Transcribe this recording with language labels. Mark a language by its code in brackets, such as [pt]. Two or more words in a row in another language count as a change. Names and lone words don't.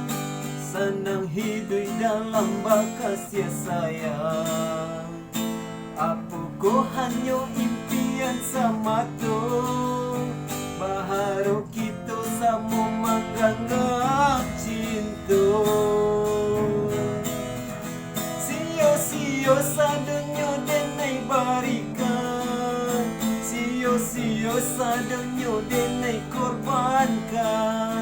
[id] Senang hidup dalam bakas sayang. Apakah hanya impian semata? Berharap kita sama mengganggang cinta. [min] Sio-sio sadonyo denai barikan, sio-sio sadonyo denai korbankan.